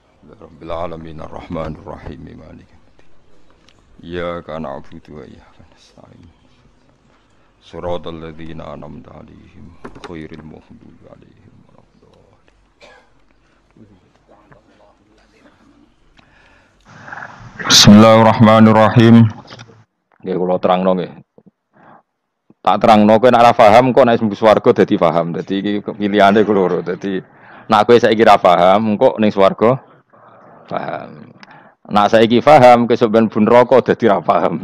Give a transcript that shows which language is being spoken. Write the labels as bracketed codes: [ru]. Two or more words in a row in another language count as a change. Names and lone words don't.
[ar] رب العالمين الرحمن الرحيم مالك يوم الدين إياك نعبد وإياك نستعين. صراط الذين أنعمت عليهم غير المغضوب عليهم ولا الضالين. بسم الله الرحمن الرحيم. [jv] Nggih kula terangno nggih. Tak terangno kowe nek ora paham kok nek mlebu swarga dadi paham. Dadi iki pilihane kula loro. Dadi nek kowe saiki ora paham engko ning swarga paham. Nah saiki paham kesuk ben bun neraka dadi ra paham.